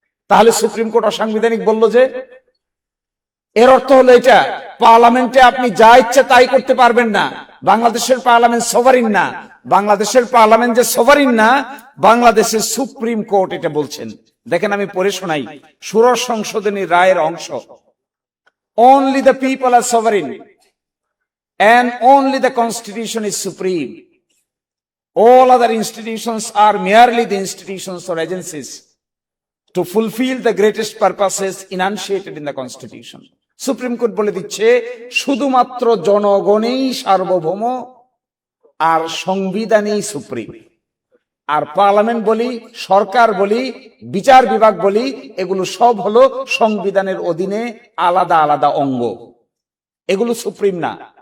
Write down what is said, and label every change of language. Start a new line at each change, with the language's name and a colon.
Bangla: তাহলে supreme court অসাংবিধানিক বলল যে, এর অর্থ হলো এটা পার্লামেন্টে আপনি যা ইচ্ছা তাই করতে পারবেন না। বাংলাদেশের পার্লামেন্ট সভারিন না। বাংলাদেশের পার্লামেন্ট যে সভারিন না, বাংলাদেশের সুপ্রিম কোর্ট এটা বলছেন। দেখেন, আমি পড়ে শোনাই ষোড়শ সংশোধনী রায়ের অংশ।
English: Only the people are sovereign and only the constitution is supreme. All other institutions are merely the institutions or agencies to fulfill the greatest purposes enunciated in the constitution.
Bangla: Supreme court বলে দিচ্ছে শুধুমাত্র জনগণই সার্বভৌম আর সংবিধানই supreme. আর parliament বলি, সরকার বলি, বিচার বিভাগ বলি, এগুলো সব হলো সংবিধানের অধীনে আলাদা আলাদা অঙ্গ। এগুলো সুপ্রিম না।